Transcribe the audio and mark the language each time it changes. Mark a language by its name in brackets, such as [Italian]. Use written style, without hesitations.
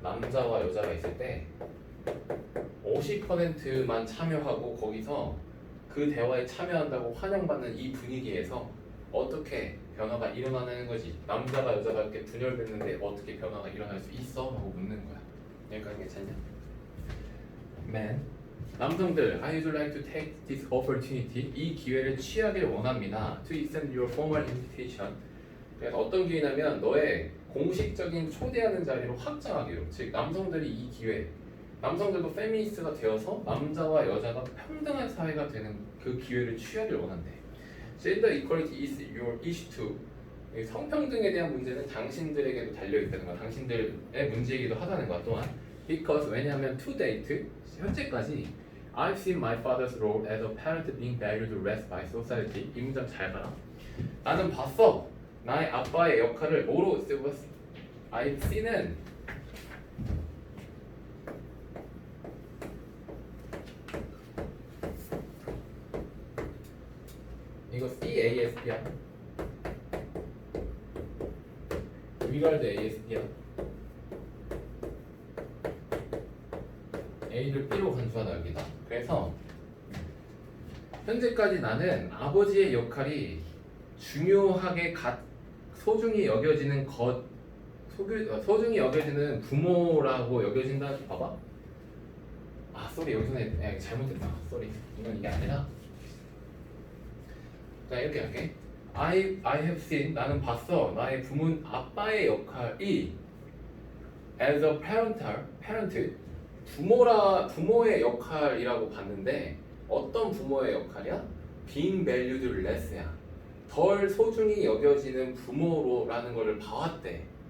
[Korean] 남자와 여자가 있을 때 50%만 참여하고 거기서 그 대화에 참여한다고 환영받는 이 분위기에서 어떻게 변화가 일어나는 거지? 남자가 여자가 이렇게 분열됐는데 어떻게 변화가 일어날 수 있어? 하고 묻는 거야. 여기까지 괜찮냐? [English] Man, [Korean] 남성들, [English] I would like to take this opportunity. [Korean] 이 기회를 취하길 원합니다. [English] To extend your formal invitation. [Korean] 그래서 어떤 기회냐면 너의 공식적인 초대하는 자리로 확장하기로. 즉 남성들이 이 기회, 남성들도 페미니스트가 되어서 남자와 여자가 평등한 사회가 되는 그 기회를 취하길 원한대. [English] Gender equality is your issue too. [Korean] 성평등에 대한 문제는 당신들에게도 달려있다는 거야. 당신들의 문제이기도 하다는 거야. 또한 [English] because [Korean] 왜냐하면 [English] to date [Korean] 현재까지 [English] I've seen my father's role as a parent being valued less by society. [Korean] 이 문장 잘 봐라. 나는 봤어. 나의 아빠의 역할을 뭐로 쓰고 있어? [English] I've seen [Korean] 은 이거 CASP야. 위갈드 ASP야. A를 B로 간주하다 여기다. 그래서 현재까지 나는 아버지의 역할이 중요하게 소중히 여겨지는 소중히 여겨지는 부모라고 여겨진다. 봐봐. 아, 쏘리 여기서는 잘못했다. 쏘리. 이건 이게 아니라. 자, 이렇게 할게. [English] I have seen [Korean] 나는 봤어. 나의 아빠의 역할이 [English] as a parent [Korean] 부모의 역할이라고 봤는데 어떤 부모의 역할이야? [English] being valued less야. [Korean] 덜 소중히 여겨지는 부모로라는 것을 봐왔대.